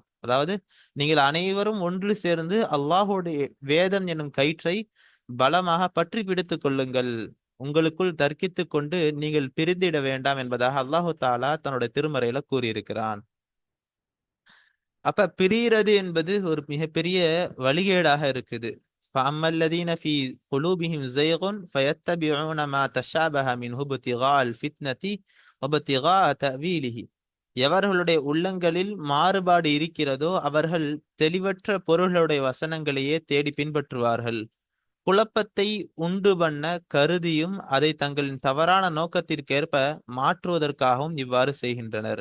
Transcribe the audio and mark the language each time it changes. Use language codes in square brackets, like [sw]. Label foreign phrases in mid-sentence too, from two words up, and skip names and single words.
[ta] அதாவது நீங்கள் அனைவரும் ஒன்று சேர்ந்து அல்லாஹ்வுடைய வேதம் என்னும் கயிற்றை பலமாக பற்றி பிடித்துக் கொள்ளுங்கள், உங்களுக்குள் தர்க்கித்துக் கொண்டு நீங்கள் பிரிந்திட வேண்டாம் என்பதாக [ar] الله تعالى [ta] தன்னுடைய திருமறையில கூறியிருக்கிறான். அப்ப பிரிகிறது என்பது ஒரு மிகப்பெரிய வழிகேடாக இருக்குது. [ar] فَأَمَّا الَّذِينَ فِي قُلُوبِهِمْ زَيْغٌ فَيَتَّبِعُونَ مَا تَشَابَهَ مِنْهُ ابْتِغَاءَ الْفِتْنَةِ وَابْتِغَاءَ تَأْوِيلِهِ. [ta] எவர்களுடைய உள்ளங்களில் மாறுபாடு இருக்கிறதோ அவர்கள் தெளிவற்ற பொருளுடைய வசனங்களையே தேடி பின்பற்றுவார்கள். குழப்பத்தை உண்டு பண்ண கருதியும் அதை தங்களின் தவறான நோக்கத்திற்கேற்ப மாற்றுவதற்காகவும் இவ்வாறு செய்கின்றனர்.